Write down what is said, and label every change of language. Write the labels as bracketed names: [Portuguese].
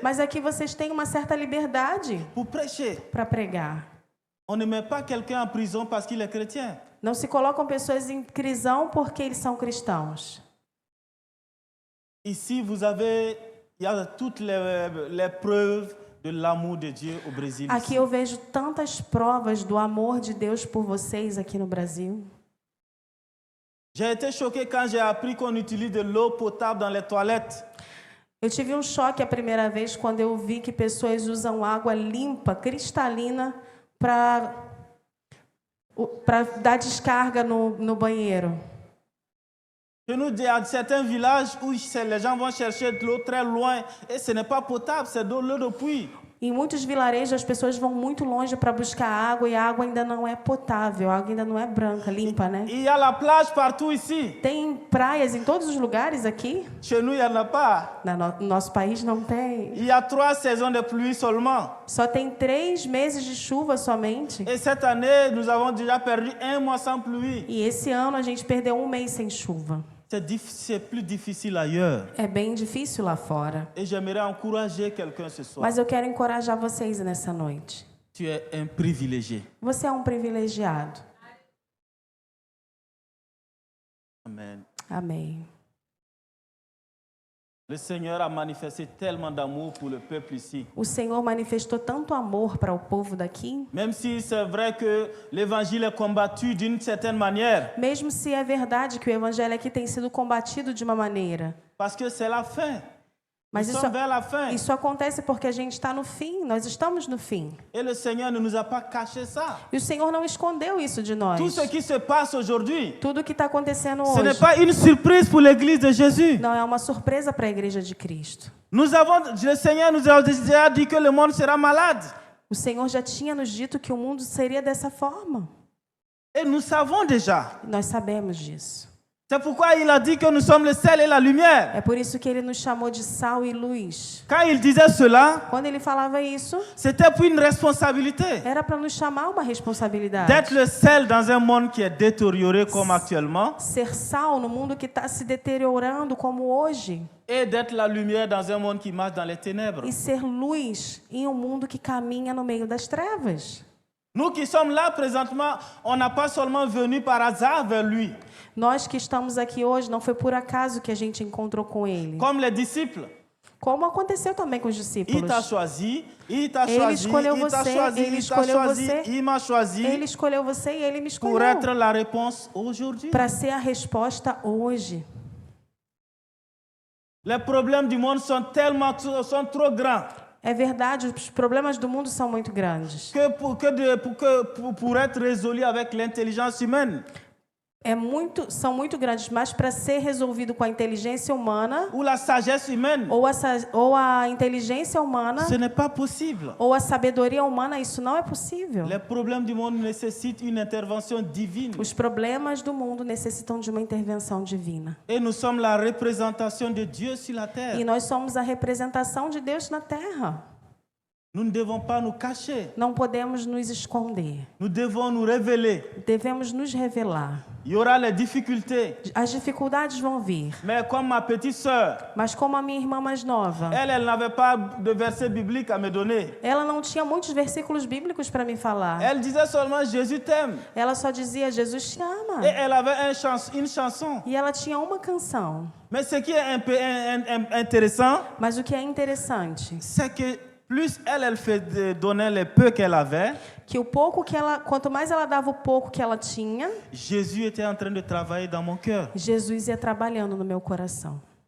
[Portuguese] Mas aqui vocês têm uma certa liberdade [French] pour prêcher. [Portuguese] para pregar. [French] On ne met pas quelqu'un en prison parce qu'il est chrétien. [Portuguese] Não se colocam pessoas em prisão porque eles são cristãos. [French] Ici, il y a toutes les preuves de l'amour de Dieu au Brésil. [Portuguese] Aqui [French] Ici. [Portuguese] eu vejo tantas provas do amor de Deus por vocês aqui no Brasil. [French] J'ai été choqué quand j'ai appris qu'on utilise de l'eau potable dans les toilettes. [Portuguese] Eu tive um choque a primeira vez quando eu vi que pessoas usam água limpa, cristalina, para dar descarga no banheiro. [French] Chez nous, il y a certains villages où les gens vont chercher de l'eau très loin et ce n'est pas potable, c'est de l'eau de puits. [Portuguese] Em muitos vilarejos, as pessoas vão muito longe para buscar água e a água ainda não é potável, a água ainda não é branca, limpa, né? [French] Il y a la plage partout ici. [Portuguese] Tem praias em todos os lugares aqui. [French] Chez nous, il n'y en a pas. [Portuguese] No nosso país não tem. [French] Il y a 3 saisons de pluie seulement. [Portuguese] Só tem 3 meses de chuva somente. [French] Et cette année, nous avons déjà perdu 1 mois sans pluie. [Portuguese] E esse ano a gente perdeu 1 mês sem chuva. [French] C'est plus difficile ailleurs. [Portuguese] É bem difícil lá fora. [French] Et j'aimerais encourager quelqu'un ce soir. [Portuguese] Mas eu quero encorajar vocês nessa noite. [French] Tu es un privilégié. [Portuguese] Você é um privilegiado. [French] Amen. [Portuguese] Amém. [French] Le Seigneur a manifesté tellement d'amour pour le peuple ici. [Portuguese] O Senhor manifestou tanto amor para o povo daqui. [French] Même si c'est vrai que l'évangile est combattu d'une certaine manière. [Portuguese] Mesmo se é verdade que o evangelho aqui tem sido combatido de uma maneira. [French] Parce que c'est la fin. [Portuguese] Mas [French] Nous sommes vers la fin. [Portuguese] isso acontece porque a gente está no fim, nós estamos no fim. [French] Et le Seigneur ne nous a pas caché ça. [Portuguese] E o Senhor não escondeu isso de nós. [French] Tout ce qui se passe aujourd'hui, [Portuguese] Tudo o que está acontecendo [French] ce n'est [Portuguese] hoje [French] pas une surprise pour l'église de Jésus. [Portuguese] não é uma surpresa para a igreja de Cristo. [French] Le Seigneur nous a déjà dit que le monde sera malade. [Portuguese] O Senhor já tinha nos dito que o mundo seria dessa forma. [French] Et nous savons déjà. [Portuguese] Nós sabemos disso. [French] C'est pourquoi il a dit que nous sommes le sel et la lumière. [Portuguese] É por isso que ele nos chamou de sal e luz. [French] Quand il disait cela, [Portuguese] Quando ele falava isso, [French] c'était pour une responsabilité. [Portuguese] era para nos chamar uma responsabilidade. [French] D'être le sel dans un monde qui est détérioré comme actuellement. [Portuguese] Ser sal no mundo que está se deteriorando como hoje. [French] Et d'être la lumière dans un monde qui marche dans les ténèbres. [Portuguese] E ser luz em um mundo que caminha no meio das trevas. [French] Nous qui sommes là présentement, on n'a pas seulement venu par hasard vers lui. [Portuguese] Nós que estamos aqui hoje, não foi por acaso que a gente encontrou com ele. [French] Comme les disciples. [Portuguese] Como aconteceu também com os discípulos. [French] Il t'a choisi, il t'a [Portuguese] Ele [French] choisi, [Portuguese] escolheu [French] il t'a [Portuguese] você, [French] choisi, [Portuguese] ele [French] il t'a [Portuguese] escolheu [French] choisi, [Portuguese] você. [French] il m'a choisi [Portuguese] Ele escolheu você e ele me [French] pour être [Portuguese] escolheu. [French] la réponse aujourd'hui. [Portuguese] Para ser a resposta hoje. [French] Les problèmes du monde sont trop grands. [Portuguese] É verdade, os problemas do mundo são muito grandes. [French] Que pour être résolus avec l'intelligence humaine. [Portuguese] São muito grandes, mas para ser resolvido com a inteligência humana [French] Ou la sagesse humaine. [Portuguese] ou a inteligência humana [French] Ce n'est pas possible. [Portuguese] ou a sabedoria humana, isso não é possível. [French] Les problèmes du monde nécessitent une intervention divine. [Portuguese] Os problemas do mundo necessitam de uma intervenção divina. [French] Et nous sommes la représentation de Dieu sur la terre. [Portuguese] E nós somos a representação de Deus na Terra. [French] Nous ne devons pas nous cacher. [Portuguese] Não podemos nos esconder. [French] Nous devons nous révéler. [Portuguese] Devemos nos revelar. [French] Il y aura les difficultés. [Portuguese] As dificuldades vão vir. [French] Mais comme ma petite sœur, [Portuguese] Mas como a minha irmã mais nova, [French] elle n'avait pas de verset biblique à me donner. [Portuguese] ela não tinha muitos versículos bíblicos para me falar. [French] Elle disait seulement Jésus t'aime. [Portuguese] Ela só dizia, Jesus te ama. [French] Et elle avait une chanson. [Portuguese] E ela tinha uma canção. [French] Mais ce qui est un peu intéressant, [Portuguese] Mas o que é interessante, [French] c'est que plus elle donnait le peu qu'elle avait, [Portuguese] que o pouco que ela, quanto mais ela dava o pouco que ela tinha, [French] Jésus était en train de travailler dans mon cœur. [Portuguese] Jesus ia trabalhando no meu coração.